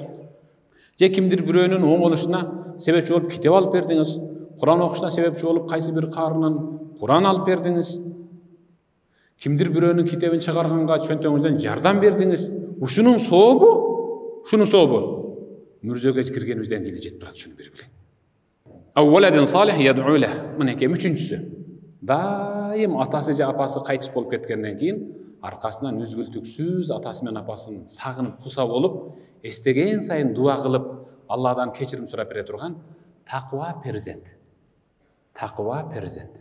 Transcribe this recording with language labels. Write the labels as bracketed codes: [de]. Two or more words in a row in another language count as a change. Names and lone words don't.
[ky] Же кимдир бирөөнүн оңолушуна себепчи болуп китеп алып бердиңиз, Куран окушуна себепчи болуп кайсы бир каарынан Куран алып бердиңиз. Кимдир бирөөнүн китебин чыгарганга чөнтөңүздөн жардам бердиңиз. Ушунун сообу мүрзөгө киргенибизден кийин жетип турат, шуну бир билиң. [ar] أو ولد صالح يدعو له. [ky] Мынеке үчүнчүсү. Дайым атасы же апасы кайтыш болуп кеткенден кийин аркасынан үзгүлтүксүз атасы менен апасын сагынып куса болуп, эстеген сайын дуа кылып, Алладан кечирим сурап бере турган таква перзент. Таква перзент.